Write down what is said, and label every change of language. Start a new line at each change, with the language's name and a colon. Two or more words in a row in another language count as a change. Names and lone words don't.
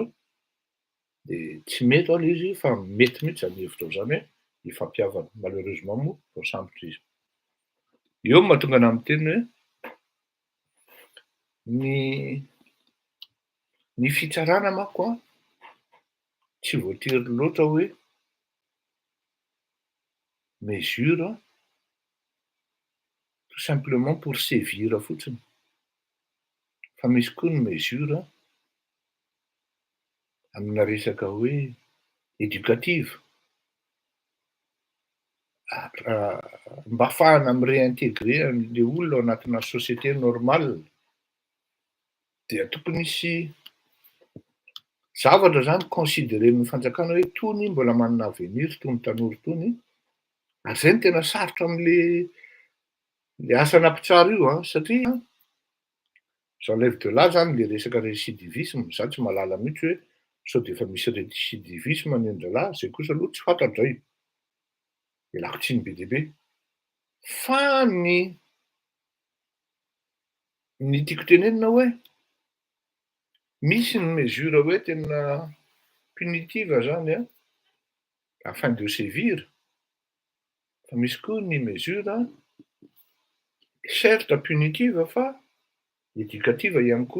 Malagasy: De tsy mety le izy fa mety mihitsy zany hevitrao zany hoe hifampihavana. Malheureusement moa vao sambotra izy. Eo mahatonga anahy miteny hoe ny fitsarana manko tsy voatery loatra hoe
French: mesure tout simplement pour sévir
Malagasy: fotsiny. Fa misy koa ny mesure amina resaka hoe éducative. Mba ahafahana mi-réintégrer an'le olona ao anatina société normale dia tokony hisy zavatra zany considéren'ny fanjakana hoe tony mbola manana avenir tony tanora tony. Ary zay no tena sarotra am'le asa nampitsara io satria
French: j'enlève de là
Malagasy: zany le resaka récidivisme za tsy mahalala mihitsy hoe sao dia efa misy récidivisme ny an-dralahy, zay kosa aloha tsy fantatray. Ialako tsiny be dia be. Fa ny tiako tenenina hoe misy ny mesure hoe tena punitive zany a,
French: afin de sévir,
Malagasy: fa misy koa ny
French: mesure certes punitive
Malagasy: fa éducative ihany koa.